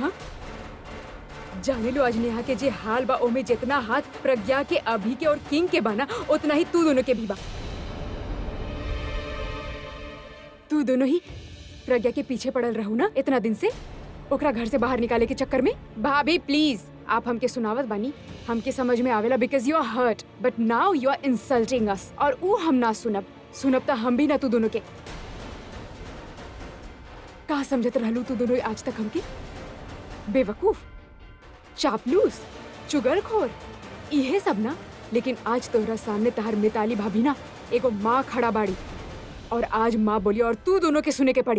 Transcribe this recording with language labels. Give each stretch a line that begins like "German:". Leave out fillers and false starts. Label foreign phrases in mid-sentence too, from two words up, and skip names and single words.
Bhojpuri: हाँ, जाने लो आज नेहा के जे हाल बा ओमे जितना हाथ प्रज्ञा के, अभी के और किंग के बाना उतना ही तू दोनों के भी बा। तू दोनों ही प्रज्ञा के पीछे पड़ल रहू ना इतना दिन से, ओकरा घर से बाहर निकाले के चक्कर में। भाभी प्लीज, आप हमके सुनावत बानी, हमके समझ में आवेला
English: because you are hurt, but now you are insulting us
Bhojpuri: और ऊ हम ना सुनब तो हम भी ना तू दोनों के। का समझत रहलू तू दोनों आज तक हमके? बेवकूफ, चापलूस, चुगलखोर, इहे सब ना। लेकिन आज तोहरा सामने तहार मिताली भाभी ना एगो माँ खड़ा बाड़ी और आज माँ बोली और तू दोनों के सुने के पड़ी।